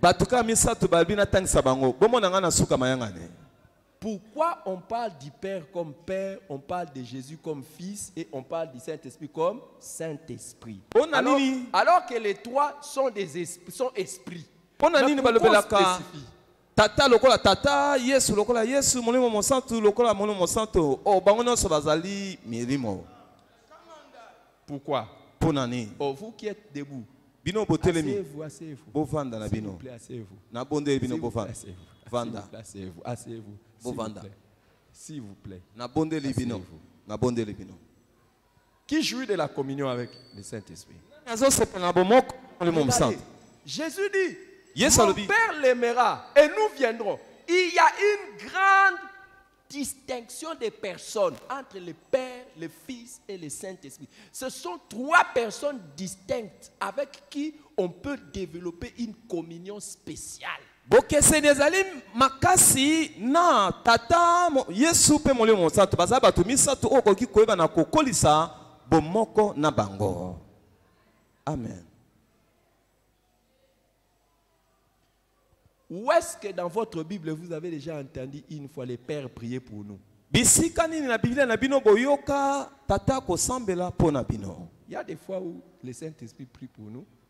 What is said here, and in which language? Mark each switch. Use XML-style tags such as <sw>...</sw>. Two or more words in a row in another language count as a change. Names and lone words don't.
<fr>Pourquoi on parle du Père comme Père, on parle de Jésus comme Fils et on parle du Saint-Esprit comme Saint-Esprit? Alors que les 3 sont esprits.</fr> <ln>Tata lokola tata, Yesu lokola Yesu, molimo mosantu lokola molimo mosantu. Oh, bango nyonso bazali milimo.</ln> <fr>Pourquoi?</fr> <ln>Ponani. Oh,</ln> <fr>vous qui êtes debout.</fr> <ln>Bino botelemi.</ln> <fr>Asseyez-vous, asseyez-vous.</fr> <ln>Bovanda na bino.</ln> <fr>S'il vous plaît, asseyez-vous.</fr> <ln>Na bonde bino bovanda. Vanda.</ln> <fr>Asseyez-vous, asseyez-vous.</fr> <ln>Bovanda.</ln> <fr>S'il vous plaît.</fr> <ln>Na bonde libino. Na bonde libino.</ln> <fr>Qui jouit de la communion avec le Saint-Esprit? Jésus dit, mon Père l'aimera et nous viendrons. Il y a une grande distinction des personnes entre le Père, le Fils et le Saint-Esprit. Ce sont 3 personnes distinctes avec qui on peut développer une communion spéciale.</fr> <ln>Makasi na tata Yesu pe molimo mosantu baza batu misatu okoki koyeba na kokolisa bomoko na bango. Amen.</ln> <fr>Où est-ce que dans votre Bible vous avez déjà entendu une fois les pères prier pour nous? Il y a des fois où le Saint-Esprit prie pour nous.</fr>